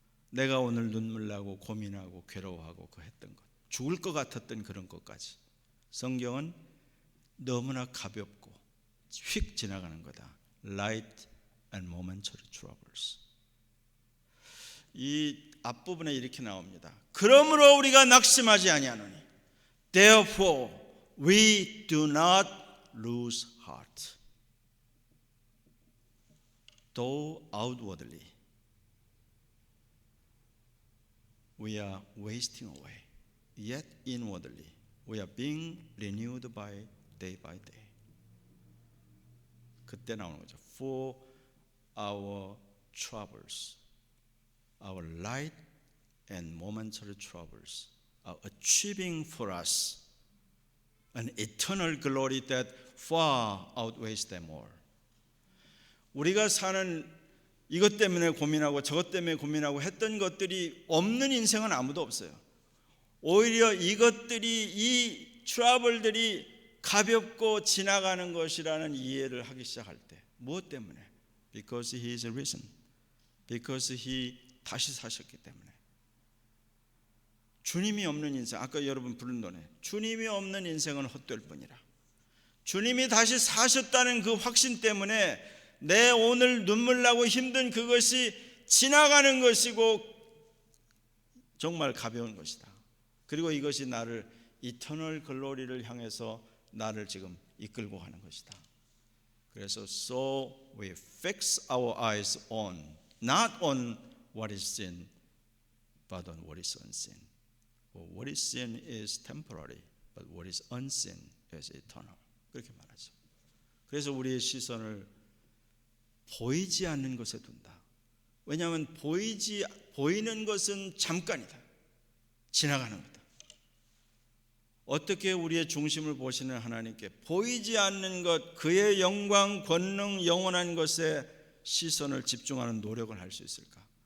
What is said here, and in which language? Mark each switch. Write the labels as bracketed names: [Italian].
[Korean] 내가 오늘 눈물 나고 고민하고 괴로워하고 그 했던 것, 죽을 것 같았던 그런 것까지 성경은 너무나 가볍고 휙 지나가는 거다. [English] Light and momentary troubles. [Korean] 이 앞부분에 이렇게 나옵니다. 그러므로 우리가 낙심하지 아니하노니 [English] Therefore we do not lose heart. Though outwardly we are wasting away, yet inwardly we are being renewed by day. [Korean] 그때 나오는 거죠. [English] For our troubles, our light and momentary troubles are achieving for us an eternal glory that far outweighs them all. [Korean] 우리가 사는 이것 때문에 고민하고 저것 때문에 고민하고 했던 것들이 없는 인생은 아무도 없어요. 오히려 이것들이, 이 트러블들이 가볍고 지나가는 것이라는 이해를 하기 시작할 때, 무엇 때문에? [English] Because he is risen. Because he [Korean] 다시 사셨기 때문에. 주님이 없는 인생, 아까 여러분 부른 노래, 주님이 없는 인생은 헛될 뿐이라. 주님이 다시 사셨다는 그 확신 때문에 내 오늘 눈물 나고 힘든 그것이 지나가는 것이고 정말 가벼운 것이다. 그리고 이것이 나를 이터널 글로리를 향해서 나를 지금 이끌고 가는 것이다. [English] 그래서 So we fix our eyes on, not on what is seen, but on what is unseen. What is seen is temporary, but what is unseen is eternal. [Korean] 그렇게 말하죠. 그래서 우리의 시선을 보이지 않는 것에 둔다. 왜냐하면 보이는 것은 잠깐이다. 지나가는 거다. 어떻게 우리의 중심을 보시는 하나님께 보이지 않는 것, 그의 영광, 권능, 영원한 것에 시선을 집중하는 노력을 할 수 있을까?